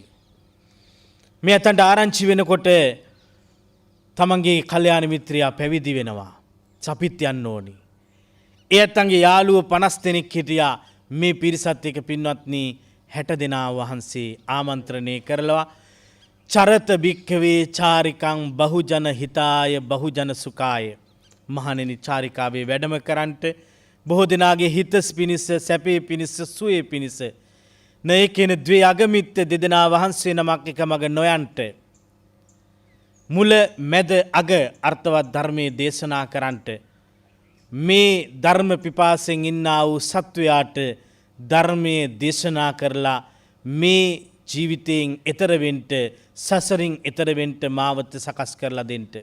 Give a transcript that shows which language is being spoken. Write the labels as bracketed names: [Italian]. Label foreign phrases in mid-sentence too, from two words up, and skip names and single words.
[Sinhala] මේ අතන්ට ආරංචි වෙනකොට තමන්ගේ කල්යාණ මිත්‍රයා පැවිදි වෙනවා. සපිත් යන්න ඕනි. ඒ අතන්ගේ යාළුවෝ 50 දෙනෙක් හිටියා. මේ පිරිසත් එක්ක පින්වත්නි 60 දෙනා වහන්සේ ආමන්ත්‍රණය කරලා [Pali] චරත භික්ඛවේ චාරිකං බහුජන හිතාය බහුජන සුඛාය [Sinhala] මහණෙනි චාරිකාවේ වැඩම කරන්ට බොහෝ දෙනාගේ හිතස් පිනිස සැපේ පිනිස සුවේ පිනිස [Pali] නේකේන ද්වේ අගමිත්ත [Sinhala] දෙදෙනා වහන්සේ නමක් එක මග නොයන්ට මුල මැද අග අර්ථවත් ධර්මයේ දේශනා කරන්ට මේ ධර්ම පිපාසෙන් ඉන්නා වූ සත්වයාට ධර්මයේ දේශනා කරලා මේ ජීවිතයෙන් එතර වෙන්න සසරින් එතර වෙන්න මාවත සකස් කරලා දෙන්න.